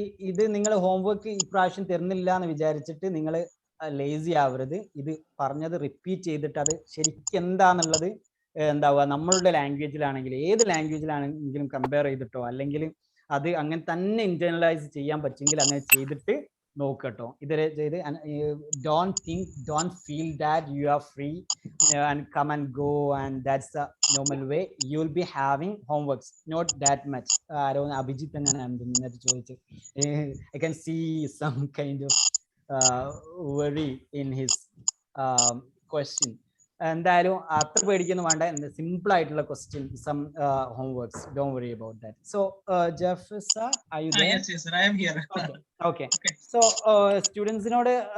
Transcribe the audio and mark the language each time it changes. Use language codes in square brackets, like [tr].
[ml] ഇത് നിങ്ങൾ ഹോംവർക്ക് ഇപ്രാവശ്യം തരുന്നില്ല എന്ന് വിചാരിച്ചിട്ട് നിങ്ങൾ ലേസി ആവരുത്. ഇത് പറഞ്ഞത് റിപ്പീറ്റ് ചെയ്തിട്ട് അത് ശരിക്കും എന്താന്നുള്ളത് എന്താവുക, നമ്മളുടെ ലാംഗ്വേജിലാണെങ്കിൽ ഏത് ലാംഗ്വേജിലാണെങ്കിലും കമ്പയർ ചെയ്തിട്ടോ, അല്ലെങ്കിൽ അത് അങ്ങനെ തന്നെ ഇന്റേണലൈസ് ചെയ്യാൻ പറ്റുമെങ്കിൽ അങ്ങനെ ചെയ്തിട്ട് നോക്കട്ടോ. ഇതുവരെ ചെയ്ത് [en] don't feel that you are free and come and go and that's the normal way. You will be having homeworks, not that much. [ml] Abhijith അങ്ങനെ ചോദിച്ചു. [en] I can see some kind of worry in his question. [ml] എന്തായാലും അത്ര പേടിക്കൊന്നും വേണ്ട. Simple ആയിട്ടുള്ള question, some homeworks. [en] Don't worry about that. So Jafsa, are you there? Yes, sir, I am here. Okay. [ml] So സ്റ്റുഡൻസിനോട്